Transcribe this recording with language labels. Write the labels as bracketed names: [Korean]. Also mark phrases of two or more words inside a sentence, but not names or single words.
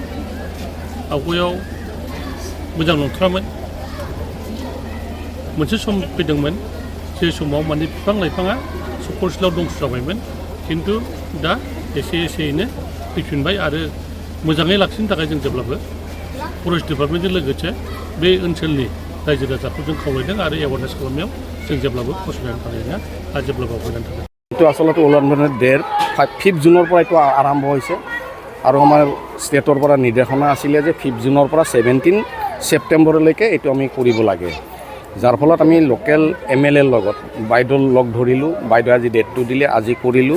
[Bodo] आवगायाव मोजां नंथारामोन मोनसे सम फैदोंमोन जे समाव माने बिफां लाइफाङा सकरसिलाव दंस जाबायमोन खिन्थु दा एसेयैनो फैफिनबाय आरो मोजाङै लाखिनो थाखाय जों जेब्लाबो फरेस्ट डिपार्टमेन्टजों लोगोसे बे ओनसोलनि रायजो राजाखौ जों खावलायदों आरो एवारनेस खालामनायाव जों जेब्लाबो फसंनानै थानाय नङा आरो जेब्लाबो आवगायनानै थागोन। [Assamese] এইটো আচলতে উলংঘনৰ ডেট 5 জুনৰ পৰা এইটো আৰম্ভ হৈছে আৰু আমাৰ ষ্টেটৰ পৰা নিৰ্দেশনা আছিলে যে 5 জুনৰ পৰা 17 ছেপ্টেম্বৰলৈকে এইটো আমি কৰিব লাগে। যাৰ ফলত আমি [English] local MLA [Assamese] ৰ লগত বাইদেউৰ লগ ধৰিলোঁ, বাইদেউ আজি ডেটটো দিলে আজি কৰিলোঁ।